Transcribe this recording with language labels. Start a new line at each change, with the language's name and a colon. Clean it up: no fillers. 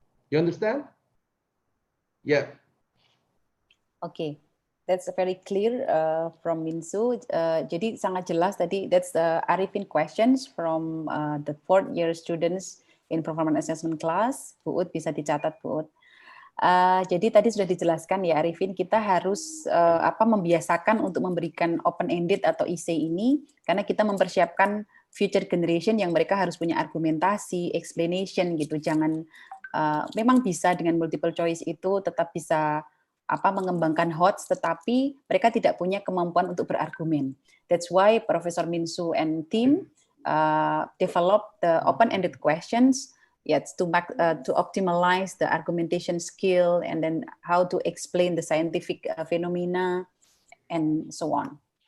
English: You understand? Yeah. Okay. That's very clear from Minsu.
Indonesian: Jadi sangat jelas tadi.
English: That's the Arifin questions from the 4th year students in performance assessment class.
Indonesian: Bu Ut bisa dicatat, Bu Ut. Jadi tadi sudah dijelaskan ya Arifin, kita harus membiasakan untuk memberikan open-ended atau IC ini karena kita mempersiapkan
English: future generation
Indonesian: yang mereka harus punya argumentasi, explanation gitu. Jangan memang bisa dengan multiple choice itu tetap bisa mengembangkan HOTS, tetapi mereka tidak punya kemampuan untuk berargumen.
English: That's why Professor Minsu and team develop the open-ended questions. Yes, to optimize the argumentation skill and then how to explain the scientific phenomena and so on.